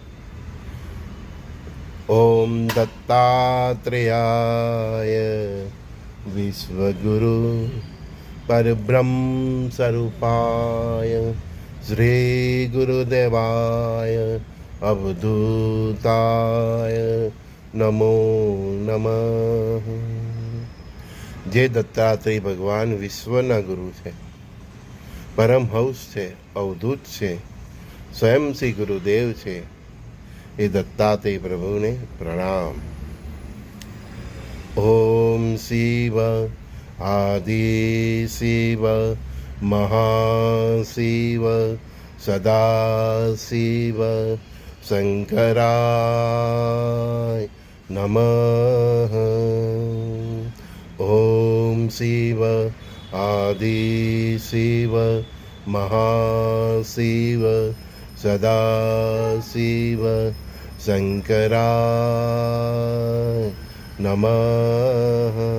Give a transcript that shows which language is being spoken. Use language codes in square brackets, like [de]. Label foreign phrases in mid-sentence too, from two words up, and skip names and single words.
[sa] ओम दत्तात्रेयाय विश्वगुरु परब्रह्म स्वरूपाय श्री गुरुदेवाय अवधूताय नमो नमः। [gu] જે દત્તાત્રેય ભગવાન વિશ્વના ગુરુ છે, પરમહંસ છે, અવધૂત છે, સ્વયં શ્રી ગુરુદેવ છે, એ દત્તાત્રેય પ્રભુને પ્રણામ। [sa] ઓમ શિવ આદિ શિવ महाशिव सदाशिव शंकराय नमः। ओम शिव आदि शिव महाशिव सदाशिव शंकराय नमः।